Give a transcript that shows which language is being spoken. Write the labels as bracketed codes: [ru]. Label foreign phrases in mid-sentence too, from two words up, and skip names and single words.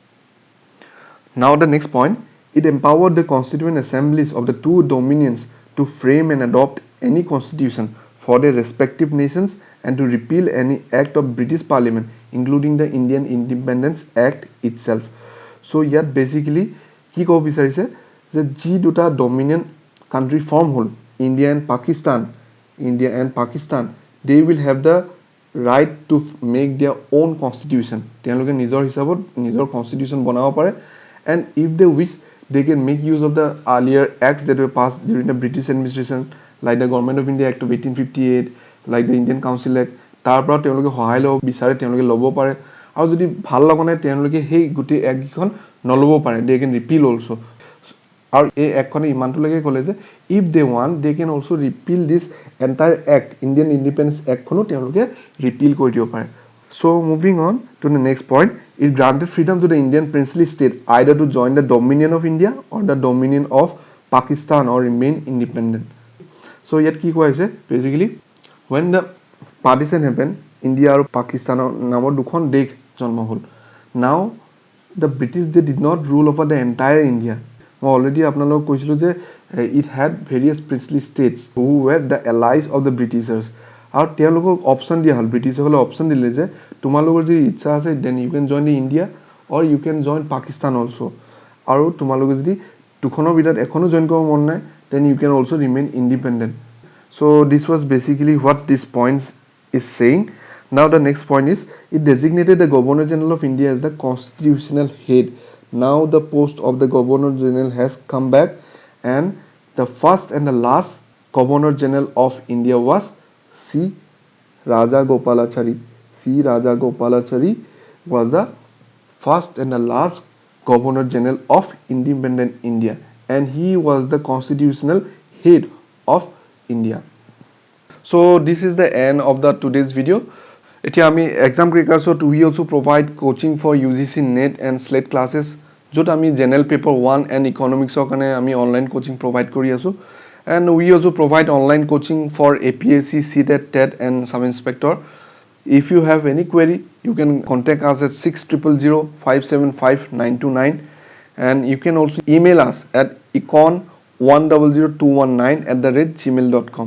[en] Now the next point, it empowered the constituent assemblies of the two dominions to frame and adopt any constitution for their respective nations and to repeal any act of British Parliament, including the Indian Independence Act itself. So yet basically [as] কি ক'ব বিচাৰিছে যে যি দুটা ডমিনিয়ন [en] country form হল India and Pakistan, they will have the right to make their own constitution. [as] তেওঁলোকে নিজৰ হিচাপত নিজৰ constitution বনাব পাৰে, [en] and if they wish they can make use of the earlier acts that were passed during the British administration, like the Government of India Act of 1858, like the Indian Council Act. [as] তাৰ পৰা তেওঁলোকে সহায় ল'ব বিচাৰে, তেওঁলোকে ল'ব পাৰে, আৰু যদি ভাল লগা নাই তেওঁলোকে সেই গোটেই এক্টখন নল'ব পাৰে, [en] they can repeal also. [as] আৰু এই এক্টখনে ইমানটোলৈকে ক'লে যে [en] if they want they can also repeal this entire act, [as] Indian Independence Act খনো তেওঁলোকে repeal কৰি দিব পাৰে. [en] So moving on to the next point, it granted freedom to the Indian princely state either to join the Dominion of India or the Dominion of Pakistan or remain independent. [as] So yet কি কোৱা হৈছে basically [en] when the partition happened, [as] India আৰু Pakistaনৰ নামৰ দুখন দেশ জন্ম হ'ল. [en] Now the British, they did not rule over the entire India. [as] মই অলৰেডি আপোনালোকক কৈছিলোঁ যে [en] it had various princely states who were the allies of the Britishers. [as] আৰু তেওঁলোকক অপশ্যন দিয়া হ'ল, ব্ৰিটিছসকলে অপশ্যন দিলে যে তোমালোকৰ যদি ইচ্ছা আছে [en] then you can join the India or you can join Pakistan also', [as] আৰু তোমালোকে যদি দুখনৰ ভিতৰত এখনো জইন কৰিব মন নাই [en] then you can also remain independent. So this was basically what this point is saying. Now the next point is it designated the Governor General of India as the constitutional head. Now the post of the Governor General has come back, and the first and the last Governor General of India was C. Rajagopalachari. C. Rajagopalachari was the first and the last Governor General of independent India, and he was the constitutional head of India. So this is the end of the today's video. এতিয়া আমি exam crackers we also provide coaching for UGC NET and SLET classes, [as] য'ত আমি [en] general paper 1 and economics [as] কাৰণে আমি [en] online coaching provide [as] কৰি আছো, [en] and we also provide online coaching for APSC, CTET, TET and sub inspector. If you have any query, you can contact us at 600575 and you can also email us at econ100219@gmail.com.